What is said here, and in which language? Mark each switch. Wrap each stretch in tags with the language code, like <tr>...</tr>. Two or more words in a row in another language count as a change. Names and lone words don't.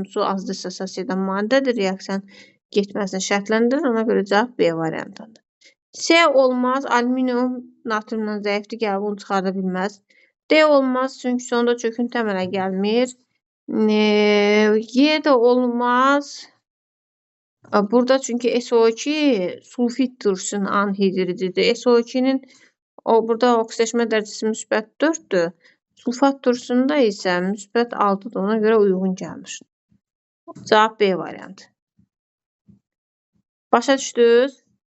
<az>Su az dissosiasiyadan maddədir. Reaksiyanın getməsini şərtləndirir. Ona görə cavab B variantıdır. C olmaz. Alüminium natriumdan zəifdir, gəlib onu çıxarda bilməz. D olmaz, çünki sonda çöküntü əmələ gəlmir. Y də olmaz. Burada çünki SO2 sulfit turşusunun anhidrididir. SO2'nin burada oksidaşma dərəcəsi müsbət 4'dür. Sulfat turşusunda isə müsbət 6'dır. Ona görə uyğun gəlmiş. Cavab B variantı. Başa düşdünüz?</az>